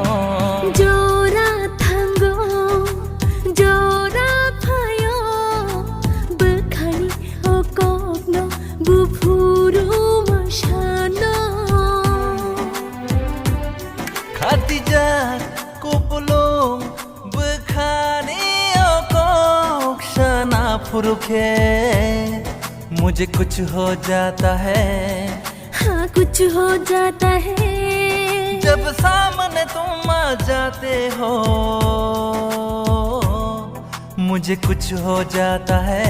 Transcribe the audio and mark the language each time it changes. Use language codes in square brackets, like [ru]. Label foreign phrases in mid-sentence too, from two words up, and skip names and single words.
[brx] जरा थांगौ जराफायो बोखानि अकबनो बुफुरु मासानो खातिजा कुपलुं बोखानि अकब सना फुरुखे [hi] मुझे कुछ हो जाता है हाँ कुछ हो जाता है जब सामने तुम आ जाते हो मुझे कुछ हो जाता है